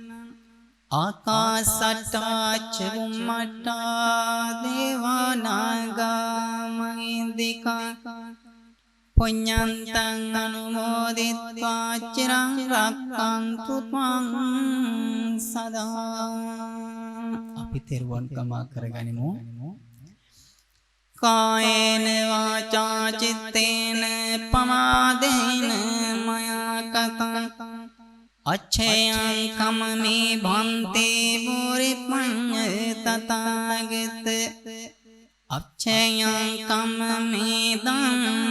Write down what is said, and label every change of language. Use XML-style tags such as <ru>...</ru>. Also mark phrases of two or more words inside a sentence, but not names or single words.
<pi>ආකාසට්ටා ච වුම්මට්ටා දේවානාගා මහිද්దికා පුඤ්ඤන්තං අනුමෝදිත්වා චිරං රක්ඛන්තු ත්වං සදා.</pi> <si>අපි තෙරුවන් කමා කරගනිමු.</si> <pi>කායේන වාචා චිත්තේන පමාදේන මයා කතං අච්ඡයං කමමේ භන්තේ මුරිපඤ්ඤ තථාගත අච්ඡයං කමමේ දං</pi>